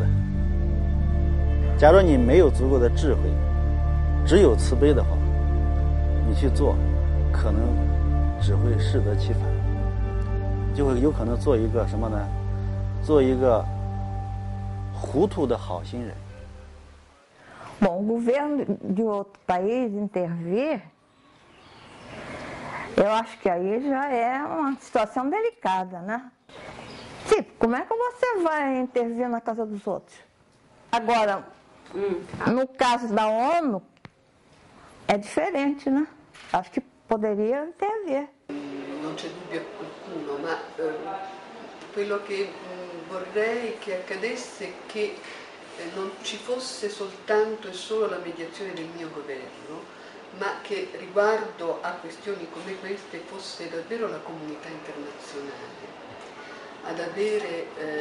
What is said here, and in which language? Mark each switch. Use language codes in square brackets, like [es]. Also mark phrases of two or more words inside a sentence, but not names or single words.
[zh] 假如你没有足够的智慧，只有慈悲的话，你去做，可能只会适得其反，就会有可能做一个什么呢？做一个糊涂的好心人。 [pt] Bom, o governo de outro país intervir, eu acho que aí já é uma situação delicada, né? Tipo, como é que você vai intervir na casa dos outros? Agora, no caso da ONU, é diferente, né? Acho que poderia intervir. [it] Non c'è dubbio alcuno, ma quello che vorrei che accadesse è che non ci fosse soltanto e solo la mediazione del mio governo, ma che riguardo a questioni come queste fosse davvero la comunità internazionale ad avere